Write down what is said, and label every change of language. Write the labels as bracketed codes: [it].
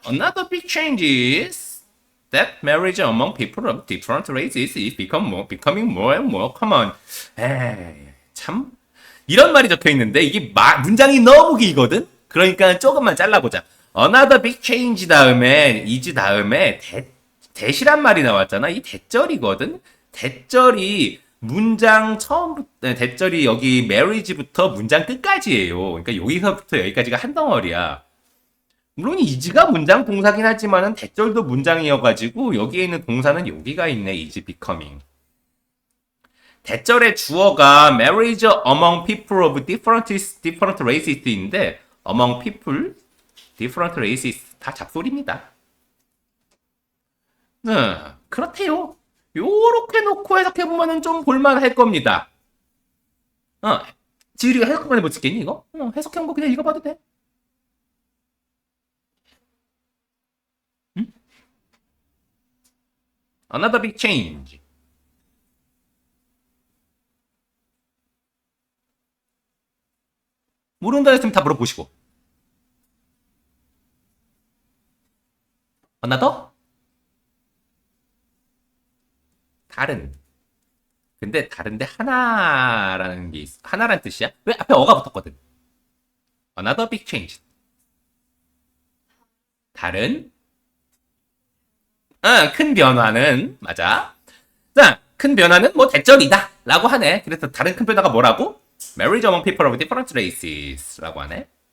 [en] Another big change is that marriage among people of different races is becoming more and more common. [ko] 에이, 참 이런 말이 적혀 있는데 이게 문장이 너무 길거든. 그러니까 조금만 잘라보자. [en] Another big change [ko] 다음에 is 다음에 대시란 말이 나왔잖아. 이 대절이거든. 대절이 문장 처음부터 대절이 여기 marriage부터 문장 끝까지예요. 그러니까 여기서부터 여기까지가 한 덩어리야. 물론 is가 문장 동사긴 하지만은 대절도 문장이어가지고 여기에 있는 동사는 여기가 있네. is becoming. 대절의 주어가 [en] marriage among people of different races [ko] 인데 among people, different races 다 잡소리입니다. 그렇대요. 요렇게 놓고 해석해보면 좀 볼만할 겁니다. 지우리가 해석 한번 해볼 수 있겠니 이거? 해석한 거 그냥 읽어봐도 돼. 응? [en] Another big change. [ko] 모른다 했으면 다 물어보시고. [en] Another? [ko] 다른. 근데 다른데 하나라는 게 있어. 하나라는 뜻이야? 왜 앞에 어가 붙었거든. [en] Another big change. [ko] 다른. 큰 변화는 맞아. 자, 큰 변화는 뭐 대절이다 라고 하네. 그래서 다른 큰 변화가 뭐라고? [en] Marriage among people of different races [ko] 라고 하네.